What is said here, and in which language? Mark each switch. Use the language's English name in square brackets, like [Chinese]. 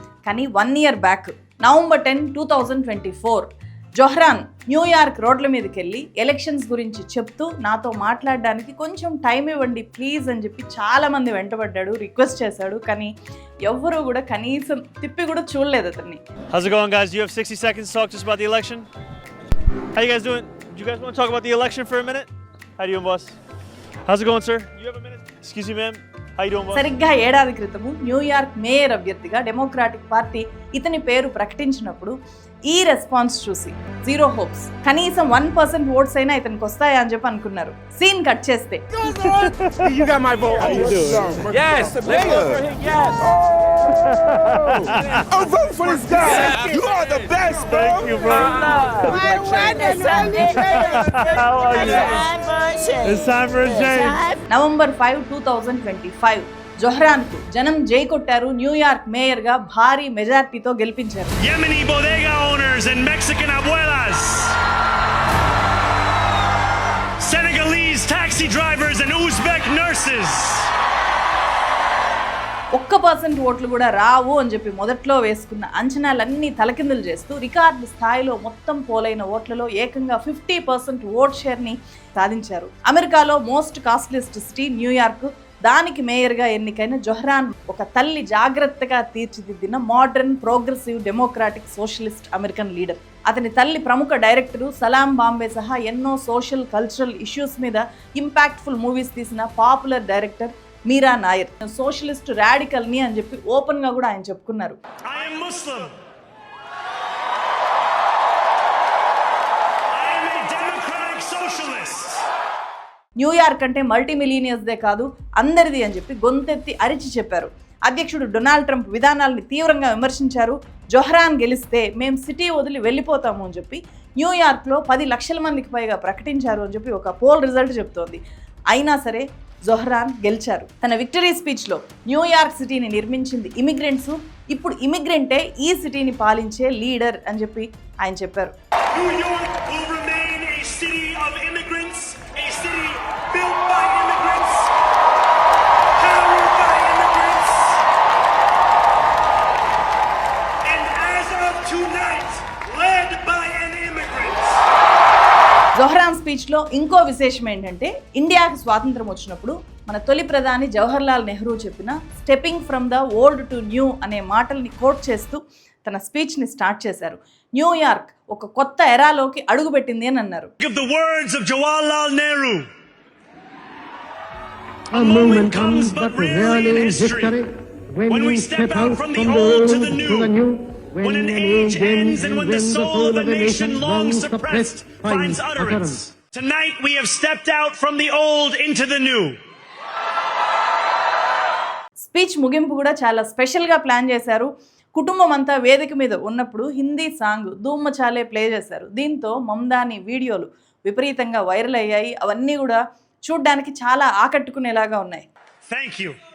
[Telugu] కానీ 1 year back November 10, 2024 Zohran New York రోడ్ల మీదకి వెళ్ళి ఎలక్షన్స్ గురించి చెప్తూ నాతో మాట్లాడడానికి కొంచెం టైం ఇవ్వండి ప్లీజ్ అని చెప్పి చాలామంది వెంటబడ్డాడు, రిక్వెస్ట్ చేశాడు. కానీ ఎవ్వరూ కూడా కనీసం తిప్పి కూడా చూడలేదు అతన్ని. [English] How's it going, guys? You have 60 seconds to talk to us about the election. How you guys doing? Do you guys want to talk about the election for a minute? How you doing, boss? How's it going, sir? You have a minute? Excuse me, ma'am. How you doing, boss? [Telugu] సరిగ్గా ఏడాది క్రితము New York mayor అభ్యర్థిగా democratic party ఇతని పేరు ప్రకటించినప్పుడు ఈ response చూసి zero hopes, కనీసం 1% ఓట్స్ అయినా ఇతనికి వస్తాయా అని చెప్పి అనుకున్నారు. సీన్ కట్ చేస్తే [English] You got my vote. Yes, let's go for him. Yes. Oh, vote for this guy. You are the best, bro. Thank you, bro. How are you? It's time for a change. [Telugu] November 5, 2025 జొహ్రాన్కు జనం జై కొట్టారు. New York మేయర్గా భారీ మెజార్టీతో గెలిపించారు. [English] Yemeni bodega owners and Mexican abuelas. Senegalese taxi drivers and Uzbek nurses. [Telugu] 1% ఓట్లు కూడా రావు అని చెప్పి మొదట్లో వేసుకున్న అంచనాలన్నీ తలకిందులు చేస్తూ రికార్డు స్థాయిలో మొత్తం పోలైన ఓట్లలో ఏకంగా 50% ఓట్ షేర్ని సాధించారు. అమెరికాలో మోస్ట్ కాస్ట్లీస్ట్ సిటీ న్యూయార్క్, దానికి మేయర్గా ఎన్నికైన జొహ్రాన్ ఒక తల్లి జాగ్రత్తగా తీర్చిదిద్దిన modern progressive democratic socialist American leader. అతని తల్లి ప్రముఖ డైరెక్టరు సలాం బాంబే సహా ఎన్నో సోషల్ కల్చరల్ ఇష్యూస్ మీద ఇంపాక్ట్ఫుల్ మూవీస్ తీసిన పాపులర్ డైరెక్టర్ మీరా నాయర్. సోషలిస్ట్ రాడికల్ని అని చెప్పి ఓపెన్గా కూడా ఆయన చెప్పుకున్నారు. [English] I am Muslim. I am a democratic socialist. [Telugu] New York అంటే మల్టీ మిలీనియర్స్దే కాదు అందరిది అని చెప్పి గొంతెత్తి అరిచి చెప్పారు. అధ్యక్షుడు డొనాల్డ్ ట్రంప్ విధానాల్ని తీవ్రంగా విమర్శించారు. జొహ్రాన్ గెలిస్తే మేము సిటీ వదిలి వెళ్ళిపోతాము అని చెప్పి న్యూయార్క్లో 10 లక్షల మందికి పైగా ప్రకటించారు అని చెప్పి ఒక పోల్ రిజల్ట్ చెప్తోంది. అయినా సరే జొహ్రాన్ గెలిచారు. తన విక్టరీ స్పీచ్లో న్యూయార్క్ సిటీని నిర్మించింది ఇమిగ్రెంట్స్, ఇప్పుడు ఇమిగ్రెంటే ఈ సిటీని పాలించే లీడర్ అని చెప్పి ఆయన చెప్పారు. [English] New York will remain a city of immigrants, a city built by immigrants, powered by immigrants, and as of tonight, led by an immigrant. [Telugu] Zohran స్పీచ్లో ఇంకో విశేషం ఏంటంటే ఇండియాకి స్వాతంత్రం వచ్చినప్పుడు మన తొలి ప్రధాని జవహర్లాల్ నెహ్రూ చెప్పిన [English] stepping from the old to new [Telugu] అనే మాటల్ని కోట్ చేస్తూ తన స్పీచ్ని స్టార్ట్ చేశారు. న్యూయార్క్ ఒక కొత్త ఎరాలోకి అడుగుపెట్టింది అని అన్నారు. [English] Of the words of Jawaharlal Nehru, A moment comes but rarely in history when we step out from the old to the new, when an age ends and when the soul of a nation long suppressed finds utterance. Tonight we have stepped out from the old into the new. [Telugu] Speech ముగింపు కూడా చాలా స్పెషల్గా plan చేశారు. కుటుంబం అంతా వేదిక మీద ఉన్నప్పుడు హిందీ సాంగ్ ధూమ్ మచాలే ప్లే చేశారు. దీంతో మమ్దాని వీడియోలు విపరీతంగా వైరల్ అయ్యాయి. అవన్నీ కూడా చూడ్డానికి చాలా ఆకట్టుకునేలాగా ఉన్నాయి. [English] Thank you.